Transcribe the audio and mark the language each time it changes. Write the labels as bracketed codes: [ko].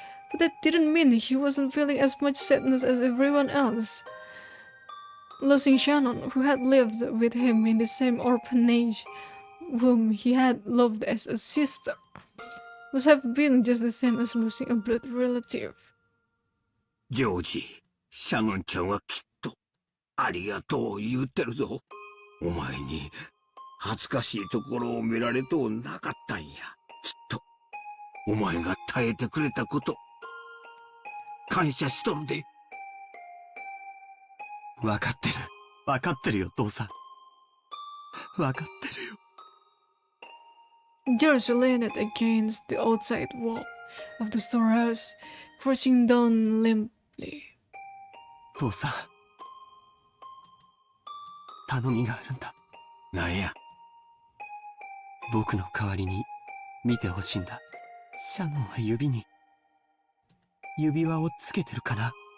[en] But that didn't mean he wasn't feeling as much sadness as everyone else. Losing Shannon, who had lived with him in the same orphanage, whom he had loved as a sister, must have been just the same as losing a blood relative. [ja] ジョージ、シャノンちゃんはきっとありがとう言ってるぞ。お前に恥ずかしいところを見られとうなかったんや。きっとお前が耐えてくれたこと感謝しとるで。わかってる。わかってるよ、父さん。わかってるよ。 [en] George leaned against the outside wall of the storehouse, crouching down limply. [ja] 父さん、頼みがあるんだ。なんや。僕の代わりに見てほしいんだ。シャノンは指に指輪をつけてるかな。